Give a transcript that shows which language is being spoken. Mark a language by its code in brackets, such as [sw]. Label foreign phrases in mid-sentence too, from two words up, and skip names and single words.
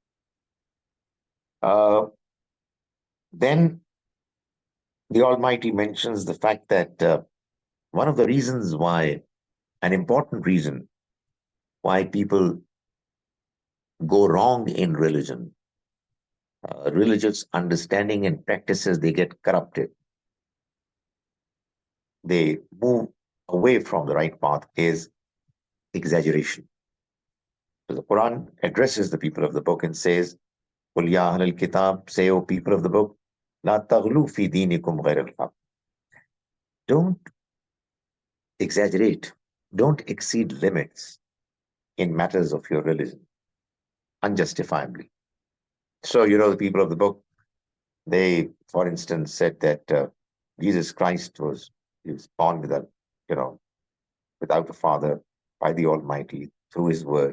[en] Then the Almighty mentions the fact that one of the reasons why, an important reason why people go wrong in religion, religious understanding and practices, they get corrupted. They move away from the right path is exaggeration. So the Quran addresses the people of the book and says, [ar] قُلْ يَا أَهْلَ الْكِتَابِ, [en] say, O people of the book, [ar] لَا تَغْلُوا فِي دِينِكُمْ غَيْرَ الْحَقِّ. [en] Don't exaggerate, don't exceed limits in matters of your religion unjustifiably. So, the people of the book, they, for instance, said that Jesus Christ was born without a father by the Almighty through his word.